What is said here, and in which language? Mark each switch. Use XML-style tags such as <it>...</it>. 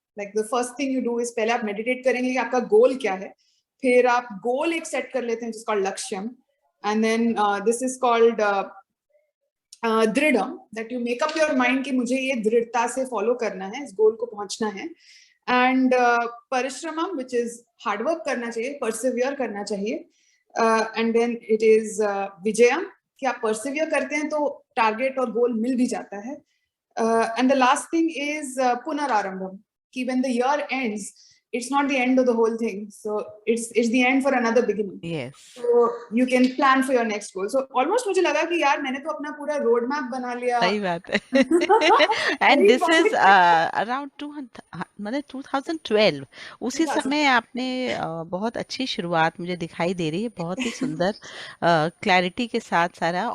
<en>like the first thing you do is,</en> <hi>पहले आप meditate करेंगे कि आपका गोल क्या है, फिर आप गोल एक सेट कर लेते हैं जिसका लक्ष्यम,</hi> <en>and then this is called</en> <hi>दृढ़म,</hi> <en>that you make up your mind</en> <hi>कि मुझे ये दृढ़ता से फॉलो करना है, इस गोल को पहुंचना है। एंड परिश्रमम, विच इज हार्डवर्क करना चाहिए, परसिवियर करना चाहिए।</hi> <en>and then it is</en> <hi>Vijayam, कि आप परसिवियर करते हैं तो टारगेट और गोल मिल भी जाता है।</hi> <en>And the last thing is पुनरारंभम, कि when the year ends, it's not the end of the whole thing, so it's the end for another beginning. Yes. So you can plan for your next goal.</en> <hi>So almost मुझे लगा कि यार मैंने तो अपना पूरा road map बना लिया। सही बात है।</hi> <en>and this is around 2012,</en> <hi>उसी समय आपने बहुत अच्छी शुरुआत मुझे दिखाई दे रही है, बहुत ही सुंदर क्लैरिटी के साथ सारा।</hi>